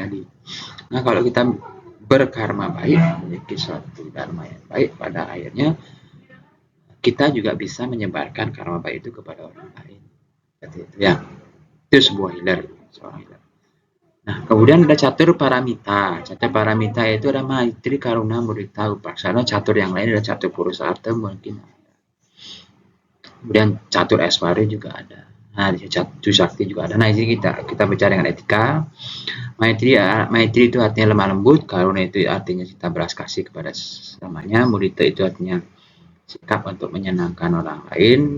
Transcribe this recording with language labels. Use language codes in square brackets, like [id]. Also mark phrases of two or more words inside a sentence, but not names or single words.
[id] Nah, kalau kita berkarma baik, memiliki suatu dharma yang baik, pada akhirnya kita juga bisa menyebarkan karma baik itu kepada orang lain. Seperti itu ya. Itu sebuah healer, seorang healer. Nah, kemudian ada catur paramita. Catur paramita itu ada maitri, karuna, mudita, upaksana. Catur yang lain ada catur purusarta mungkin. Kemudian catur eswari juga ada. Nah, di catur sakti juga ada. Nah, ini kita bicara dengan etika. Maitri itu artinya lemah lembut, karuna itu artinya kita belas kasih kepada sesamanya, mudita itu artinya sikap untuk menyenangkan orang lain.